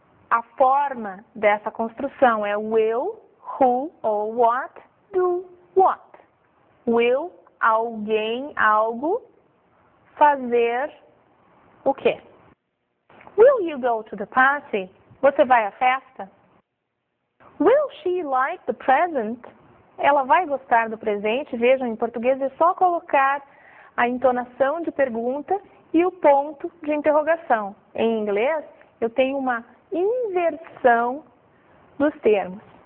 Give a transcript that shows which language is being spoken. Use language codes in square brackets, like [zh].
[pt] A forma dessa construção é will, who ou what, do, what. Will, alguém, algo, fazer o quê? [en] Will you go to the party? [pt] Você vai à festa? [en] Will she like the present? [pt] Ela vai gostar do presente? Vejam, em português é só colocar a entonação de pergunta e o ponto de interrogação. Em inglês, eu tenho uma inversão dos termos.